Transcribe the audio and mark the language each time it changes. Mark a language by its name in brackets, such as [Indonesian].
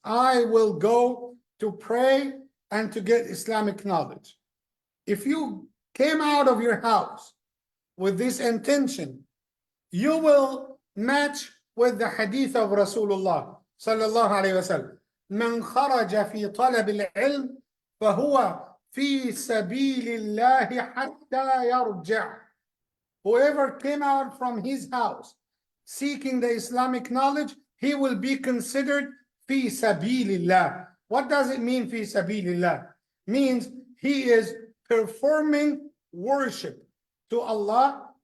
[English] I will go to pray and to get Islamic knowledge. If you came out of your house with this intention, you will match with the hadith of Rasulullah sallallahu alayhi wa sallam. [Arabic] من خرج في طلب العلم فهو في سبيل الله حتى يرجع. [English] Whoever came out from his house seeking the Islamic knowledge, he will be considered [Arabic] في سبيل الله. [English] What does it mean [Arabic] في سبيل الله? [English] Means he is performing worship to Allah.